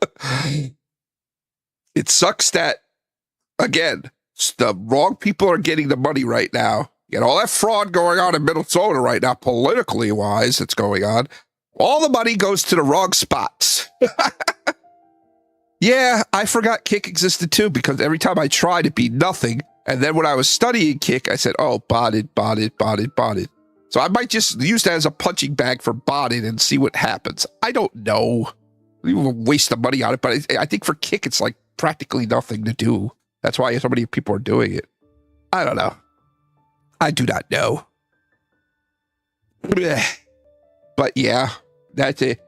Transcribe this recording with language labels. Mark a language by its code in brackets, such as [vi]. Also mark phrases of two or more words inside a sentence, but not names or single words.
[en] It sucks that, again, the wrong people are getting the money right now. You got all that fraud going on in Minnesota right now, politically wise, that's going on. All the money goes to the wrong spots. Yeah, I forgot Kick existed too, because every time I tried, it'd be nothing. And then when I was studying Kick, I said, oh, botted, botted, botted, botted. So I might just use that as a punching bag for botting and see what happens. I don't know. We will waste the money on it, but I think for Kick, it's like practically nothing to do. That's why so many people are doing it. I don't know. I do not know. But yeah, that's it.